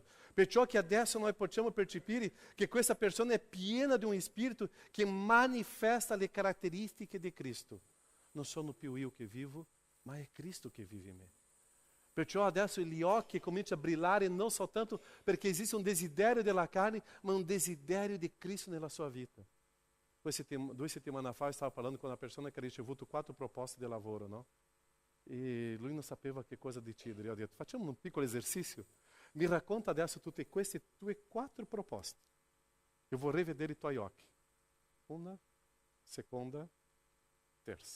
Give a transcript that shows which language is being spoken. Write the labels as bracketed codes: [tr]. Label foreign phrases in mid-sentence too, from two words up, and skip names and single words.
[it] Perciò che adesso noi possiamo percepire che questa persona è piena di un Spirito che manifesta le caratteristiche di Cristo. Non sono più io che vivo, ma è Cristo che vive in me. Perciò adesso gli occhi cominciano a brillare non soltanto perché esiste un desiderio della carne, ma un desiderio di Cristo nella sua vita. 2 settimane fa eu stavo parlando [pt] com uma pessoa que [it] ha ricevuto 4 proposte de lavoro, no? E lui non sapeva che cosa decidere. Io ho detto, facciamo un piccolo esercizio. Mi racconta adesso tutte queste tue 4 proposte. Eu vorrei vedere i tuoi occhi. Una, seconda, terza.